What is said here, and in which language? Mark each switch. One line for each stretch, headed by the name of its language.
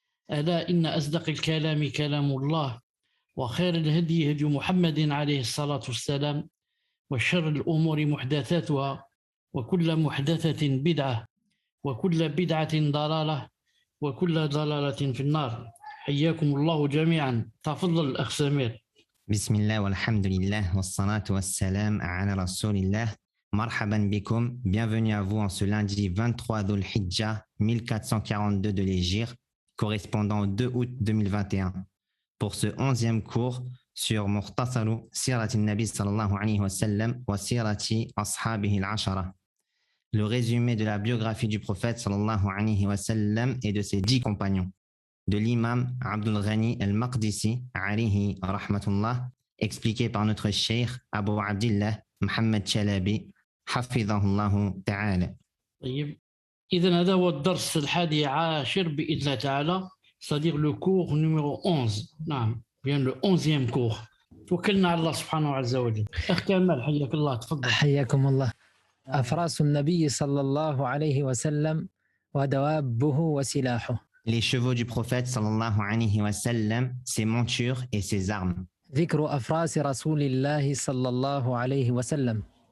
Arabic: ألا إن أصدق الكلام كلام الله، وخير الهدي هدي محمد عليه الصلاة والسلام، وشر الأمور محدثاتها وكل محدثة بدعة وكل بدعة ضلالة وكل ضلالة في النار. حياكم الله جميعا. تفضل الأخ سمير. بسم الله والحمد لله والصلاة والسلام على رسول الله. Marhaban bikoum,
French: bienvenue à vous en ce lundi 23 Dhul Hijjah 1442 de l'Hégire, correspondant au 2 août 2021, pour ce 11e cours sur Mukhtasaru Sirati Nabi sallallahu alayhi wa sallam wa Sirati Ashabihi al-Ashara, le résumé de la biographie du prophète sallallahu alayhi wa sallam et de ses 10 compagnons, de l'imam Abdul Ghani al-Maqdisi alayhi rahmatullah, expliqué par notre cheikh Abu Abdillah Muhammad Chalabi hafidhahullahu ta'ala.
Arabic: إذن هذا هو الدرس 11 بإذن الله تعالى،
French: c'est-à-dire le cours numéro 11. نعم، bien le 11e cours.
Arabic: توكلنا على الله سبحانه عز وجل. أخ كمال حياك الله، تفضل. حياكم الله. أفراس النبي صلى الله عليه وسلم ودوابه وسلاحه.
French: Les chevaux du prophète sallallahu alayhi wa sallam, ses montures et ses armes.
Arabic: ذكر أفراس رسول الله صلى الله عليه وسلم.